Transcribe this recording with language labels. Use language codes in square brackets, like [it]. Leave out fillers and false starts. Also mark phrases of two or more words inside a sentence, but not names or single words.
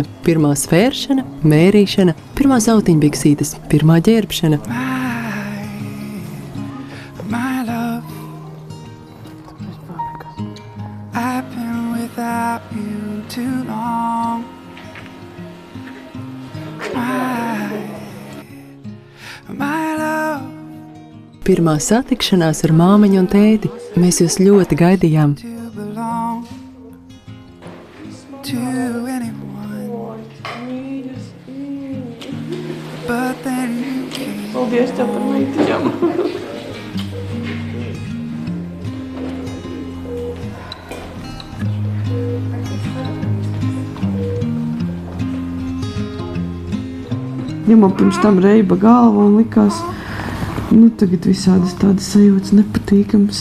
[lv] Pirmā svēršana, mērīšana, pirmā sautiņbiksītes, pirmā ģērbšana. [en] my love. I've been without you too long. My love. [lv] Pirmā satikšanās ar māmiņu un tēti. Mēs jūs ļoti gaidījām. [en] To belong to anyone. But then you came. [lv] Paldies tev par meitiņām. Ja man pirms tam reiba galva un likās, tagad visādas tādas sajūtas nepatīkams.